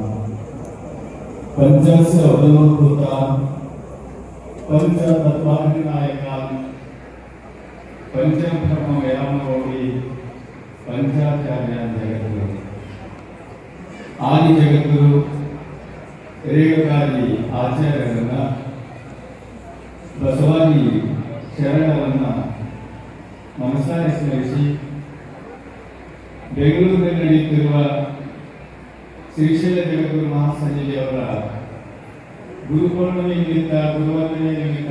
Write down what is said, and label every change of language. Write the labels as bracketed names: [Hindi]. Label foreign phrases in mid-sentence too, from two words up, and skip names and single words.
[Sanskrit] पंचस्य अवलोकिता पंचतत्वाधिनायका पंचब्रह्मव्यामोहि पंचाचार्यान् जगद्गुरु आदि जगद्गुरु [Kannada] ರೇವಕಾರಿ ಆಚಾರ್ಯರನ್ನ ಬಸವಾದಿ ಶರಣರನ್ನ ಮನಸಾರೆ ಸ್ಮರಿಸಿ ಬೆಂಗಳೂರಿನಲ್ಲಿ ನಡೆಯುತ್ತಿರುವ ಶ್ರೀಶೈಲ ಜಗದ್ಗುರು ಮಹಾಸಂಜೆಯವರ ಗುರುಪೂರ್ಣಿಮೆ ನಿಮಿತ್ತ ಗುರುವಂದನೆ ನಿಮಿತ್ತ